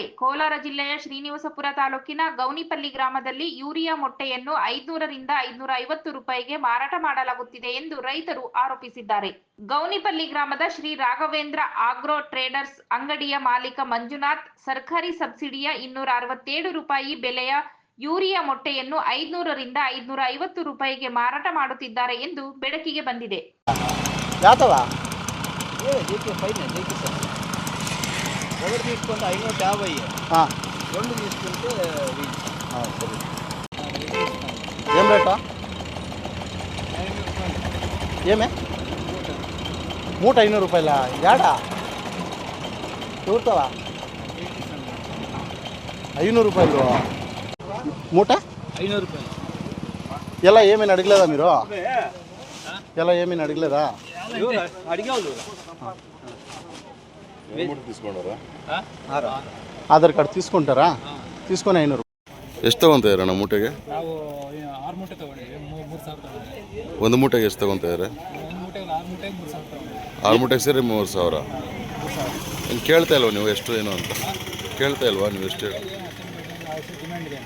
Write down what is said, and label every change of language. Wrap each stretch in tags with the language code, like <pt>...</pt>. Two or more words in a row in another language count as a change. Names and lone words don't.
<kn>ಕೋಲಾರ ಜಿಲ್ಲೆಯ ಶ್ರೀನಿವಾಸಪುರ ತಾಲೂಕಿನ ಗೌನಿಪಲ್ಲಿ ಗ್ರಾಮದಲ್ಲಿ ಯೂರಿಯಾ ಮೊಟ್ಟೆಯನ್ನು 500 ರಿಂದ 550 ರೂಪಾಯಿಗೆ ಮಾರಾಟ ಮಾಡಲಾಗುತ್ತಿದೆ ಎಂದು ರೈತರು ಆರೋಪಿಸಿದ್ದಾರೆ. ಗೌನಿಪಲ್ಲಿ ಗ್ರಾಮದ ಶ್ರೀ ರಾಘವೇಂದ್ರ ಆಗ್ರೋ ಟ್ರೇಡರ್ಸ್ ಅಂಗಡಿಯ ಮಾಲೀಕ ಮಂಜುನಾಥ್ ಸರ್ಕಾರಿ ಸಬ್ಸಿಡಿಯ 267 ರೂಪಾಯಿ ಬೆಲೆಯ ಯೂರಿಯಾ ಮೊಟ್ಟೆಯನ್ನು 500 ರಿಂದ 550 ರೂಪಾಯಿಗೆ ಮಾರಾಟ ಮಾಡುತ್ತಿದ್ದಾರೆ ಎಂದು ಬೆಳಕಿಗೆ ಬಂದಿದೆ.</kn> <te>JK ఫైనల్ JK సార్ ఒకటి తీసుకుంటే 550 రెండు తీసుకుంటే 1000 సరే ఏం రేటా ఏమే మూట 500 రూపాయల యాడా చూస్తావా 500 రూపాయలు మూట 500 రూపాయలు ఎలా ఏమేమి అడగలేదా మీరు ఎలా ఏమేమి అడగలేదా అడిగావు ఆధార్ కార్డు తీసుకుంటారా తీసుకొని 500</te> <kn>ಎಷ್ಟು ತಗೊಂತಿದ್ದೀರ ನಮ್ಮ ಮೂಟೆಗೆ? ನಾವು 6 ಮೂಟೆ ತಗೊಂಡಿದ್ದೀವಿ 3000 ತಗೊಂಡಿದ್ದೀವಿ. ಒಂದು ಮೂಟೆಗೆ ಎಷ್ಟು ತಗೊಂತಿದ್ದಾರೆ? ಒಂದು ಮೂಟೆಗೆ 6 ಮೂಟೆಗೆ 3000 ತಗೊಂಡಿದ್ದೀವಿ. 6 ಮೂಟೆಗೆ ಸೇರಿ 3000. ಏನು ಕೇಳ್ತಾ ಇಲ್ವಾ ನೀವು ಎಷ್ಟು ಏನು ಅಂತ? ಕೇಳ್ತಾ ಇಲ್ವಾ ನೀವು ಎಷ್ಟು? ಡಿಮ್ಯಾಂಡ್ ಇದೆ.</kn>